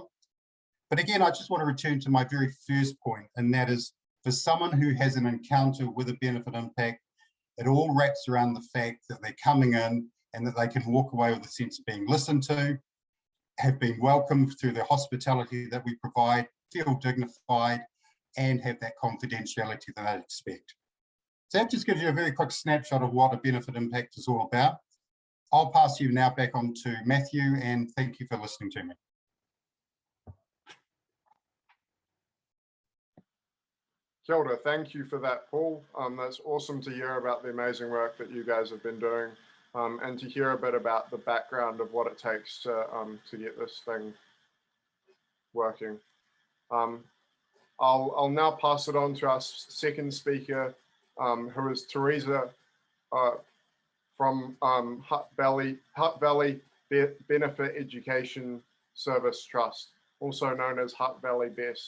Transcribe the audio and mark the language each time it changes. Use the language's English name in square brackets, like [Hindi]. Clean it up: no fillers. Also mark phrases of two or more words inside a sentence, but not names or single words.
[English] But again, I just want to return to my very first point, and that is for someone who has an encounter with a benefit impact, it all wraps around the fact that they're coming in and that they can walk away with a sense of being listened to, have been welcomed through the hospitality that we provide, feel dignified, and have that confidentiality that they expect. So that just gives you a very quick snapshot of what a benefit impact is all about. I'll pass you now back on to Matthew, and thank you for listening to me. [Māori] Kia ora, [English] thank you for that, Paul. That's awesome to hear about the amazing work that you guys have been doing, and to hear a bit about the background of what it takes to get this thing working. I'll now pass it on to our second speaker, who is Teresa from Hutt Valley Benefit Education Service Trust, also known as Hutt Valley BEST.